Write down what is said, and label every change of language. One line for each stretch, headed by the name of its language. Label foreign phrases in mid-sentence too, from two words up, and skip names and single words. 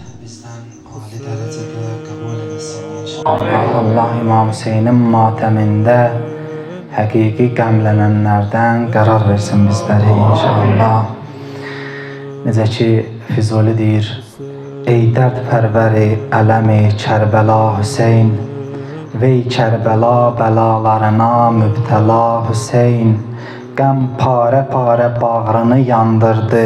Turkish: bizden âli derecede kabul etsin inşallah.
Azerbaijani: Allah İmam Hüseyin'in mateminde hakiki qəmlənənlərdən qərar versin bizləri inşallah. Necə ki Füzuli deyir: ey dərd pərvəri ələmi Kərbəla Hüseyn, vey Kərbəla bəlalarına mübtəla Hüseyn, qəm parə parə bağrını yandırdı